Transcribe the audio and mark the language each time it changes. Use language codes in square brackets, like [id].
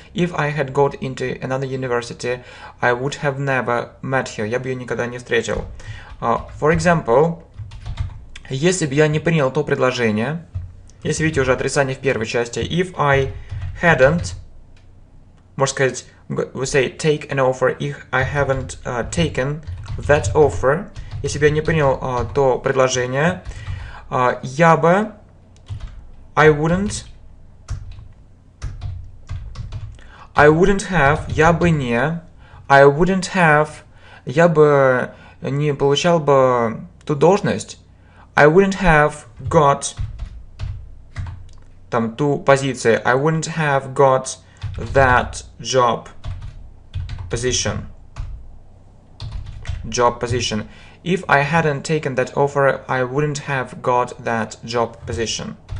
[en] If I had got into another university, I would have never met her. [ru] Я бы ее никогда не встретил. [en] For example, [ru] если бы я не принял то предложение, если видите уже отрицание в первой части, [en] if I hadn't, [ru] можно сказать, [en] we say take an offer, if I haven't taken that offer, [ru] если бы я не принял то предложение, я бы, [en] I wouldn't I wouldn't have, [ru] я бы не. [en] I wouldn't have, [ru] я бы не получал бы ту должность. [en] I wouldn't have got, [ru] там, ту позицию. [en] I wouldn't have got that job position. Job position. If I hadn't taken that offer, I wouldn't have got that job position.